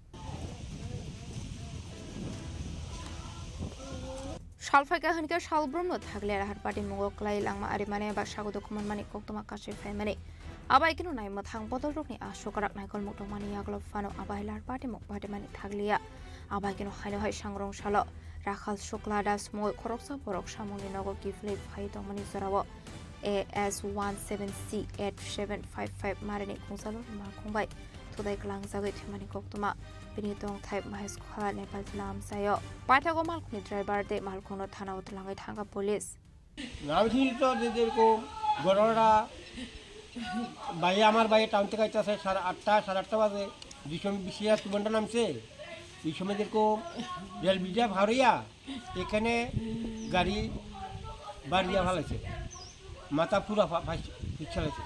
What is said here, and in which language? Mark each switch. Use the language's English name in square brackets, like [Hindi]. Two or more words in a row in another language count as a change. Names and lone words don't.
[Kok Borok] सालफाइका हनके सालब्रमनो थागले राहार पार्टी मुङो क्लाइ लांमा आरिमाने बा सागुदो खमनमानि कक्तमा कासे फाइमाने आबाय किनो नाइ मथां बदल रकनि आसोकाराक नाइकल मुक्तमानि यागलो फानो आबाय लार पार्टी मुक बादेमानि थागलिया आबाय किनो हाइनो हाइ सांग्रं सालो राखाल शुक्ला दास मुङै खरकसा परक सामुनि नगर किफले फाइ दंमानि जराव AS17C8755 मारनि खुंजालरि माल खुंबाय थुदाइ गलां जागै थेमानि कक्तमा बिनि दं टाइप महेश खला नेपाल जिल्ला आमसायो पाइथागो मालखुनि ड्राइभार दे मालखुनो थाना उतलाङै थांगा पुलिस [Bangla] আমি তো যেরকম ঘটনাটা আমার বাইরে টাউন থেকে আইতেছে 8:30 বাজে, যে সময় বেশি তুমনটা নামছে এই সময় যেরকম রেল ব্রিজে ভাড়িয়া এখানে গাড়ি বাড়িয়া ভালাইছে, মাথা পুরা ফিচালাইছে।